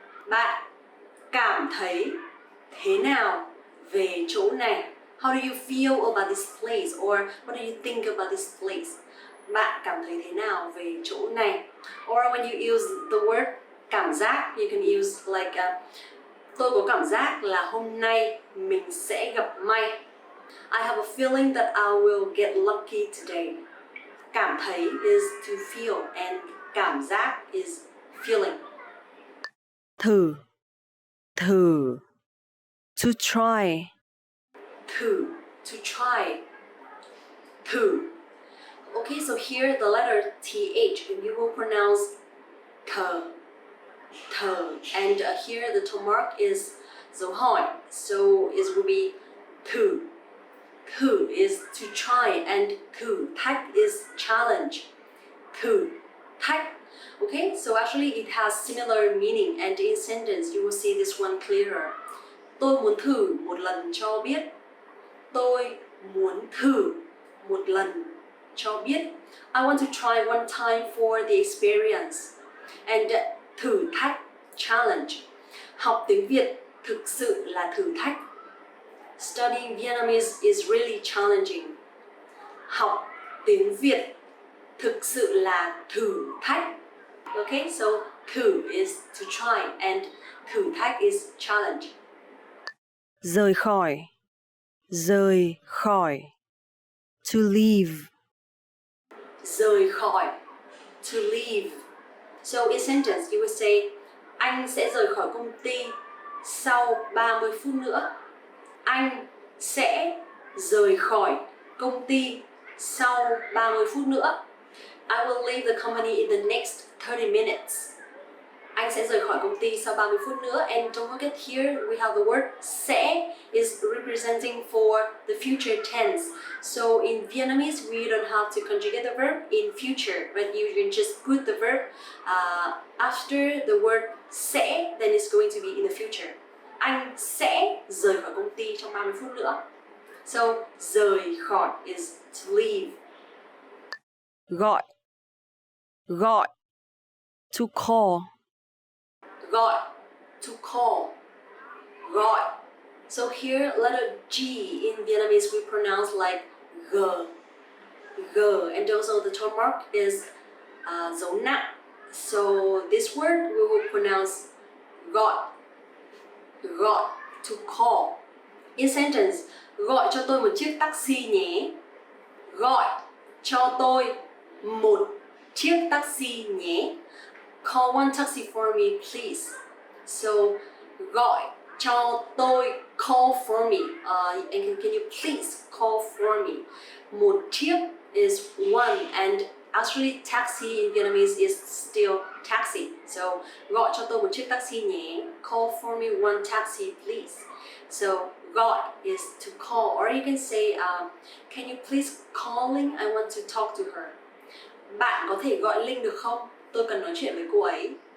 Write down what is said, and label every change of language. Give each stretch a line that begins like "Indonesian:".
Vietnamese: Bạn cảm thấy thế nào về chỗ này?
English: How do you feel about this place? Or what do you think about this place?
Vietnamese: Bạn cảm thấy thế nào về chỗ này?
English: Or when you use the word cảm giác, you can use like
Vietnamese: tôi có cảm giác là hôm nay mình sẽ gặp may.
English: I have a feeling that I will get lucky today. Cảm thấy is to feel and cảm giác is feeling.
Vietnamese: Thử, thử.
English: To try.
Vietnamese: Thử,
English: to try.
Vietnamese: Thử.
English: Okay, so here the letter TH, and you will pronounce thờ, thờ. And here the tone mark is dấu hỏi, so it will be thử. Thử is to try, and thử thách is challenge.
Vietnamese: Thử thách.
English: Okay, so actually it has similar meaning, and in sentence you will see this one clearer.
Vietnamese: Tôi muốn thử một lần cho biết. Tôi muốn thử một lần cho biết.
English: I want to try one time for the experience.
Vietnamese: And thử thách, challenge. Học tiếng Việt thực sự là thử thách.
English: Studying Vietnamese is really challenging.
Vietnamese: Học tiếng Việt thực sự là thử thách.
English: Okay, so thử is to try and thử thách is challenge.
Vietnamese: Rời khỏi, rời khỏi.
English: To leave.
Vietnamese: Rời khỏi,
English: to leave. So in sentence you would say
Vietnamese: anh sẽ rời khỏi công ty sau 30 phút nữa. Anh sẽ rời khỏi công ty sau 30 phút nữa.
English: I will leave the company in the next 30 minutes.
Vietnamese: Anh sẽ rời khỏi công ty sau 30 phút nữa.
English: And don't forget here we have the word sẽ is representing for the future tense. So in Vietnamese we don't have to conjugate the verb in future, but you can just put the verb after the word sẽ, then it's going to be in the future.
Vietnamese: Anh sẽ rời khỏi công ty trong 30 phút nữa.
English: So rời khỏi is to leave.
Vietnamese: Gọi, gọi.
English: To call.
Vietnamese: Gọi,
English: to call.
Vietnamese: Gọi.
English: So here letter G in Vietnamese we pronounce like g. G. And also the tone mark is dấu nặng. So this word we will pronounce gọi. Gọi, to call. In sentence,
Vietnamese: gọi cho tôi một chiếc taxi nhé. Gọi cho tôi một chiếc taxi nhé.
English: Call one taxi for me, please. So,
Vietnamese: gọi cho tôi,
English: call for me. And can you please call for me? Một chiếc is one, and actually taxi in Vietnamese is still taxi.
Vietnamese: So, gọi cho tôi một chiếc taxi nhé.
English: Call for me one taxi, please. So, gọi is to call. Or you can say, can you please call Linh? I want to talk to her.
Vietnamese: Bạn có thể gọi Linh được không? Tôi cần nói chuyện với cô ấy.